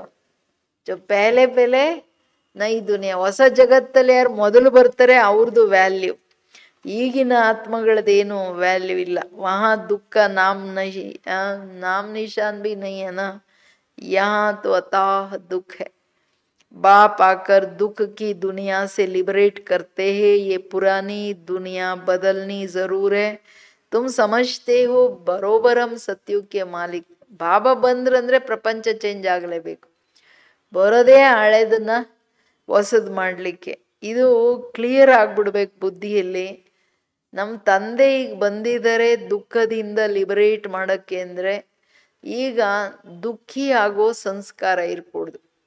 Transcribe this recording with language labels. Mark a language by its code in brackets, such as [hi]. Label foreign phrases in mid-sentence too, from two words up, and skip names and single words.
[hi] जो पहले पहले नई दुनिया, [kn] ಹೊಸ ಜಗತ್ತಲ್ಲಿ ಯಾರು ಮೊದಲು ಬರ್ತಾರೆ ಅವ್ರದ್ದು ವ್ಯಾಲ್ಯೂ. ಈಗಿನ ಆತ್ಮಗಳದ್ದೇನು ವ್ಯಾಲ್ಯೂ ಇಲ್ಲ. [hi] वहाँ दुःख नाम निशान भी नहीं है ना, यहाँ तो अथाह दुःख है. बाप आकर दुख की दुनिया से लिबरेट करते हैं। ये पुरानी दुनिया बदलनी जरूर है। तुम समझते हो बरोबर हम सत्युग के मालिक. [kn] ಬಾಬಾ ಬಂದ್ರಂದ್ರೆ ಪ್ರಪಂಚ ಚೇಂಜ್ ಆಗಲೇಬೇಕು. ಬರೋದೇ ಹಳೆದನ್ನ ಹೊಸದು ಮಾಡಲಿಕ್ಕೆ. ಇದು ಕ್ಲಿಯರ್ ಆಗ್ಬಿಡ್ಬೇಕು ಬುದ್ಧಿಯಲ್ಲಿ. ನಮ್ಮ ತಂದೆ ಈಗ ಬಂದಿದ್ದಾರೆ ದುಃಖದಿಂದ ಲಿಬರೇಟ್ ಮಾಡೋಕ್ಕೆ ಅಂದರೆ, ಈಗ ದುಃಖಿ ಆಗೋ ಸಂಸ್ಕಾರ ಇರ್ಕೊಡ್ದು.